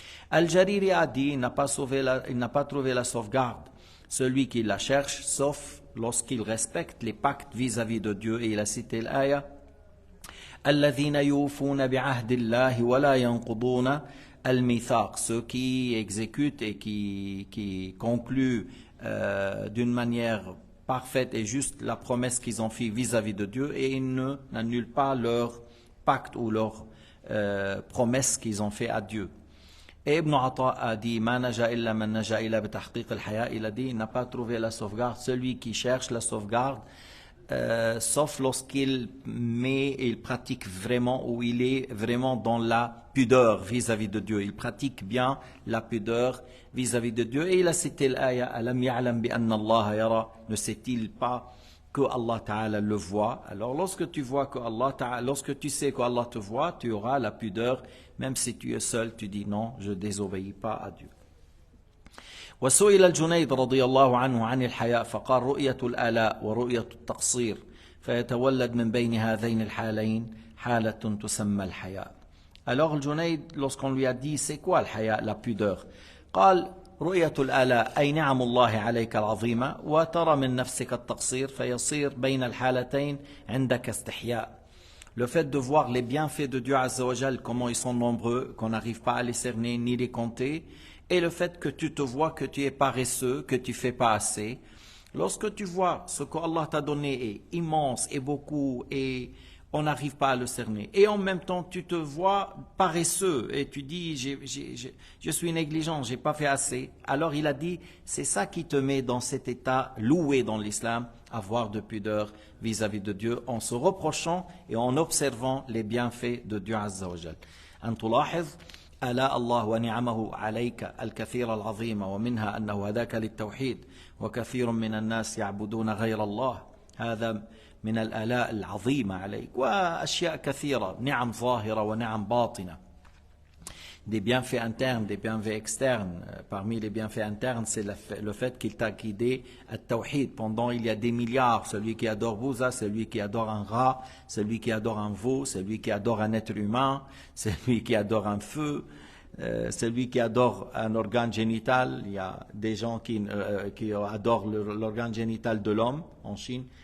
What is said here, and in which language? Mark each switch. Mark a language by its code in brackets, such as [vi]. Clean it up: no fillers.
[fr] Al-Jariri a dit, il n'a pas trouvé la sauvegarde, celui qui la cherche, sauf lorsqu'il respecte les pactes vis-à-vis de Dieu. Et il a cité l'aya, [ar] الذين يوفون بعهد الله ولا ينقضون الميثاق, [fr] ceux qui exécutent et qui concluent d'une manière parfaite et juste la promesse qu'ils ont fait vis-à-vis de Dieu, et ils n'annulent pas leur pacte ou leur promesse qu'ils ont fait à Dieu. Et Ibn Atta a dit, [ar] ما نجا إلا من نجا إلا بتحقيق الحياة. [fr] Il a dit, il n'a pas trouvé la sauvegarde, celui qui cherche la sauvegarde, sauf lorsqu'il il pratique vraiment, ou il est vraiment dans la pudeur vis-à-vis de Dieu. Il pratique bien la pudeur vis-à-vis de Dieu. Et il a cité l'aya, [ar] Alam ya'lam bi anna Allah yara, [fr] ne sait-il pas que Allah Ta'ala le voit? Alors lorsque tu vois que Allah Ta'ala, lorsque tu sais que Allah te voit, tu auras la pudeur, même si tu es seul, tu dis non, je désobéis pas à Dieu. [ar] وسئل الجنيد رضي الله عنه عن الحياء فقال رؤية الآلاء ورؤية التقصير فيتولد من بين هذين الحالين حالة تسمى الحياء. [fr] Alors le Junayd, lorsqu'on lui a dit c'est quoi le haya, la pudeur, [ar] قال رؤية الآلاء أي نعم الله عليك العظيمة وترى من نفسك التقصير فيصير بين الحالتين عندك استحياء. [fr] Le fait de voir les bienfaits de Dieu Azza wa Jal, comment ils sont nombreux, qu'on n'arrive pas à les cerner ni les compter, et le fait que tu te vois que tu es paresseux, que tu fais pas assez. Lorsque tu vois ce que Allah t'a donné est immense et beaucoup, et on n'arrive pas à le cerner, et en même temps tu te vois paresseux et tu dis je suis négligent, j'ai pas fait assez, alors il a dit c'est ça qui te met dans cet état loué dans l'islam, avoir de pudeur vis-à-vis de Dieu, en se reprochant et en observant les bienfaits de Dieu Azza wa Jal. [ar] أن تلاحظ آلاء الله ونعمه عليك الكثير العظيمة ومنها أنه هداك للتوحيد وكثير من الناس يعبدون غير الله, هذا من الآلاء العظيمة عليك, وأشياء كثيرة, نعم ظاهرة ونعم باطنة, [fr] des bienfaits internes, des bienfaits externes. Parmi les bienfaits internes, c'est le fait qu'il t'a guidé à Tawhid. Pendant, il y a des milliards, celui qui adore Bouza, celui qui adore un rat, celui qui adore un veau, celui qui adore un être humain, celui qui adore un feu, celui qui adore un organe génital. Il y a des gens qui adorent l'organe génital de l'homme en Chine.